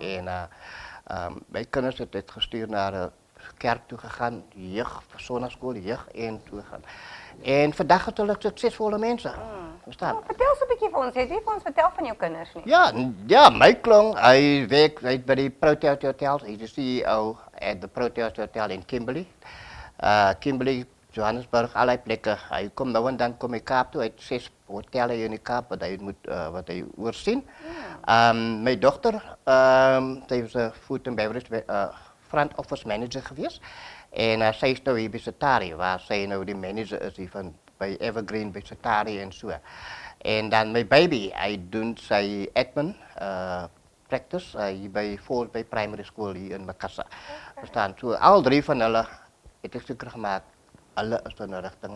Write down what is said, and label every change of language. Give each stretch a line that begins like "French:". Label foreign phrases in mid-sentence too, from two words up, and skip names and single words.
Afrikaans: En my kinders het ek gestuur na 'n kerk toe gegaan, jeug, sonnaskool, jeug en toe gaan. En vandag het hulle suksesvolle mense. Verstaan? Vertel so 'n bietjie vir ons. Jy het nie vir ons vertel van jou kinders nie. Ja, my klong, hy werk by die Proteas Hotel. Hy is die CEO
English: at the
Afrikaans: Proteas Hotel in Kimberley. Kimberley, Johannesburg, allerlei plekke. Hy kom nou en dan kom hy Kaap toe. Hy het 6 hotelle hier in die Kaap wat hy oorsien. My dogter, sy was 'n
English: food and beverage front office manager
Afrikaans: geweest. En sy is nou hier by Satari, waar sy nou die manager is hier by Evergreen by Satari en so. En dan my baby, hy doen sy
English: admin practice
Afrikaans: hier by Falls Bay Primary School hier in Makassar. Verstaan, so al 3 van hulle het ek seker gemaak, hulle is in 'n rigting.